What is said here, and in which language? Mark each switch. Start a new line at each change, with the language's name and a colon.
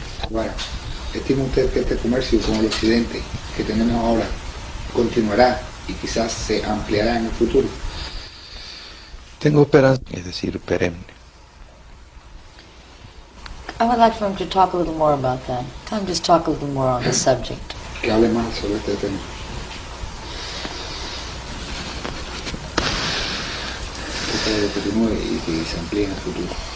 Spanish: Bueno, ¿estima usted que este comercio con el occidente que tenemos ahora continuará y quizás se ampliará en el futuro? Tengo esperanza, es decir, perenne.
English: I would like for him to talk a little more about that. Tell him just talk a little more on the subject.
Spanish: Que hable más sobre este tema. Que continúe y que se amplíe en el futuro.